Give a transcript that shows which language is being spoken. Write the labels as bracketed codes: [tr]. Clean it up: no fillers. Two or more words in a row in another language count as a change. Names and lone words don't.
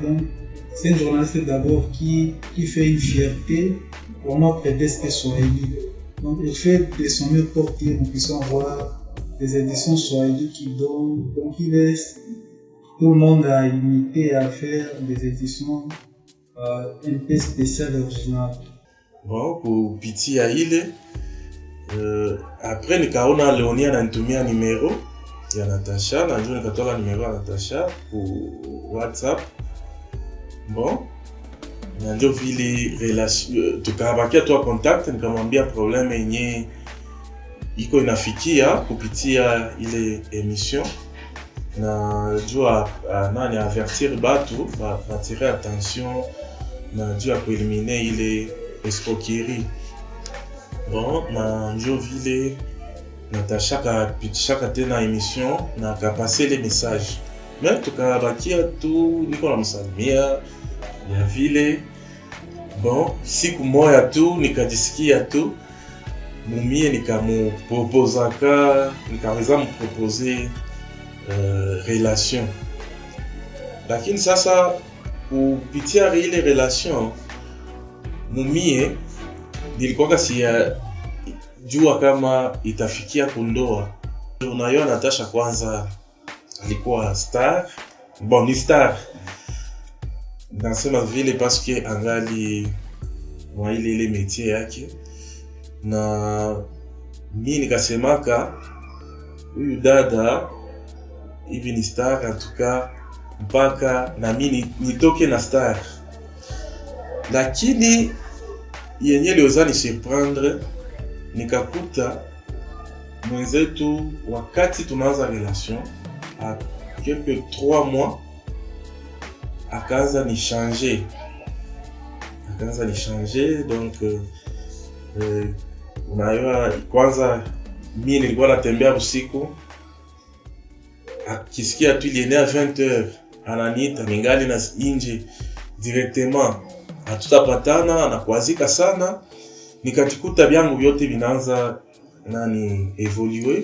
[fr] Donc, c'est une journaliste d'abord qui fait une fierté pour notre desk Swahili. Donc, elle fait de son mieux pour que nous puissions voir des éditions Swahili qui donnent, donc il laisse tout le monde à imiter, à faire des éditions un peu spéciales originales. Bon, [sw] kupitia ile après nikaona Leonie ananitumia numero ya Natasha, na ndio nikatoa numero ya Natasha ku WhatsApp. Bon, na ndio vile relation tukabakia tu contact, nikamwambia problème yenye iko inafikia kupitia ile emission, na jua nani avertir batu ba [fr] tirer attention [sw] na jua kueliminer ile escroquerie. Bon, na ndio vile Natasha kapitishaka tena emission na kapase les messages. Mais tukabakia tu niko namsalimia ya vile. Bon, siku moya tu nikajisikia tu mumie nikaweza mproposer relation. Lakini sasa kupitia ile relation mumie nilikuwa jua kama itafikia kundoa. Unajua Natasha kwanza alikuwa star. Bon, ni star. Nasema vile [fr] parce que [sw] angali wa ile métier yake. Na mimi nikasemaka huyu dada hivi ni star [fr] en tout cas [sw] mpaka na mimi nitoke na star. Lakini yenye liweza nisurprendre nikakuta mwenzetu wakati tunaanza [fr] relation à quelques [sw] 3 mois akaanza ni changer donc Unajua kwanza mimi nilikuwa natembea usiku, akisikia tu ilienea 20h ananiita ningali na nje directement, hatutapatana, anakuazika sana. Nikajikuta vyangu vyote vinaanza evoluer.